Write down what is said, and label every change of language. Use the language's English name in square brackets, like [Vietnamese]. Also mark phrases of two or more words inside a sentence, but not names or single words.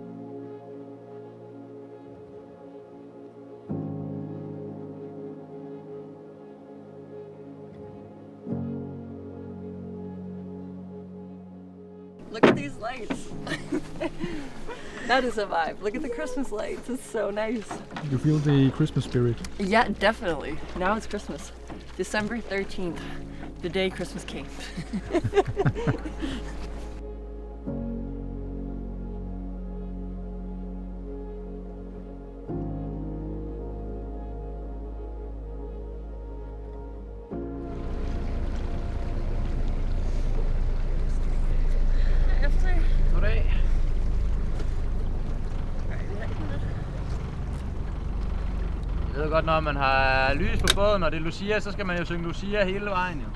[English] Look at these lights. That is a vibe. Look at the Christmas lights. It's so nice. You feel the Christmas spirit? Yeah, definitely. Now it's Christmas. December 13th, the day Christmas came. [Danish] Jeg ved godt, når man har lys på båden, og det er Lucia, så skal man jo synge Lucia hele vejen jo.